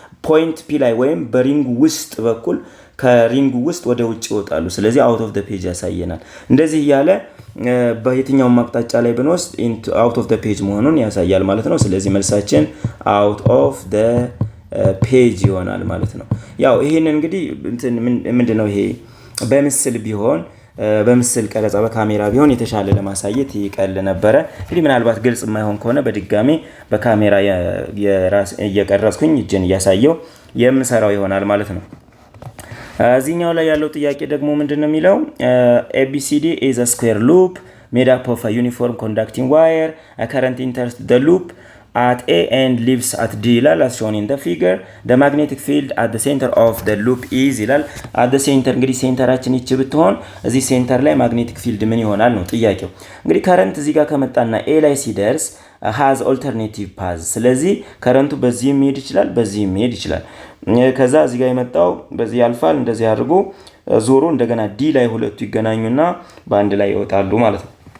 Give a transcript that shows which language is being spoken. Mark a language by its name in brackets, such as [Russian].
[Amharic] ፖይንት ፒ ላይ ወይም በሪንጉ ውስጥ በኩል ከሪንጉ ውስጥ ወደ ውጭ ይወጣሉ። ስለዚህ አውት ኦፍ ዘ ፔጅ ያሳየናል። እንደዚህ እያለ በየትኛውም አቅጣጫ ላይ ብንወስድ አውት ኦፍ ዘ ፔጅ መሆኑን ያሳያል ማለት ነው። ስለዚህ መልሳችን አውት ኦፍ ዘ ፔጅ ይሆናል ማለት ነው። ያው ይሄን እንግዲህ ምንድነው ይሄ በምስል ቢሆን በምስል ቀረጻ በካሜራ ቢሆን የተሻለ ለማሳየት ይቀል ነበረ። እንግዲህ ምናልባት ግልጽ የማይሆን ከሆነ በድጋሚ በካሜራ እየቀረጽኩኝ እጄን እያሳየው የምሰራው ይሆናል ማለት ነው። እዚህኛው ላይ ያለው ጥያቄ ደግሞ ምንድነው የሚለው [English] ABCD is a square loop made up of a uniform conducting wire. A current enters the loop at A and leaves at D ይላል as shown in the figure. The magnetic field at the center of the loop is [Amharic] ይላል at the center እንግዲህ ሴንተራችን ይች ብትሆን እዚህ ሴንተር ላይ magnetic field ምን ይሆናል ነው ጥያቄው። እንግዲህ ከረንት እዚህ ጋር ከመጣና A ላይ ሲደርስ [English] has alternative path [Amharic] ስለዚህ ከረንቱ በዚህ መሄድ ይችላል በዚህ መሄድ ይችላል። ከዛ እዚህ ጋር የመጣው በዚህ ያልፋል እንደዚህ አድርጎ ዞሮ እንደገና ዲ ላይ ሁለቱ ይገናኙና በአንድ ላይ ይወጣሉ ማለት ነው።